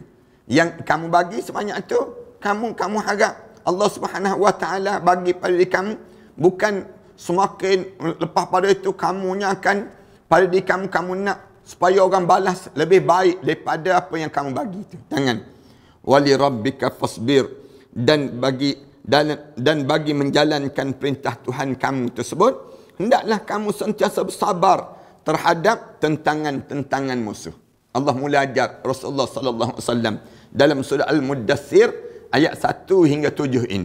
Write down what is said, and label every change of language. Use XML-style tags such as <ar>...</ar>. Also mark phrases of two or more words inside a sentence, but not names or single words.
<ms>Yang kamu bagi sebanyak itu, kamu harap Allah Subhanahu Wa Taala bagi pada diri kamu, bukan semakin lepas pada itu kamunya akan pada diri kamu nak supaya orang balas lebih baik daripada apa yang kamu bagi itu. Jangan.</ms> <ar>ولربك فاصبر.</ar> <ms>Dan bagi menjalankan perintah Tuhan kamu tersebut, hendaklah kamu sentiasa bersabar terhadap tentangan-tentangan musuh. Allah mula ajar Rasulullah</ms> <ar>صلى الله عليه وسلم</ar> <ms>dalam surah Al-Muddathir ayat 1 hingga 7 ini.</ms>